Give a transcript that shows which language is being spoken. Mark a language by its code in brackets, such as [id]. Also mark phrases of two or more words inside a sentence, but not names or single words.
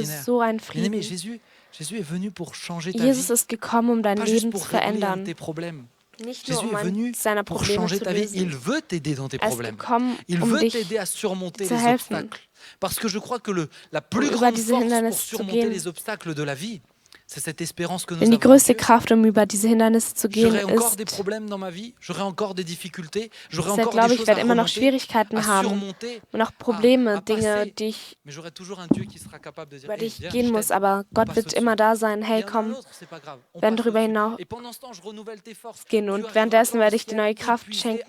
[de] so einen Frieden. Jesus ist gekommen, dein Leben zu verändern. Nicht nur, um an seiner Probleme zu lösen. Er ist gekommen, dich zu helfen. [fr] Parce que je crois que la plus grande force pour surmonter les obstacles de la vie, [de] Denn die größte Kraft, um über diese Hindernisse zu gehen, ist, deshalb glaube ich, ich werde immer noch Schwierigkeiten haben und auch Probleme, Dinge, über die ich gehen muss, aber Gott wird immer da sein. Hey, komm, wir werden darüber hinaus gehen und währenddessen werde ich dir neue Kraft schenken.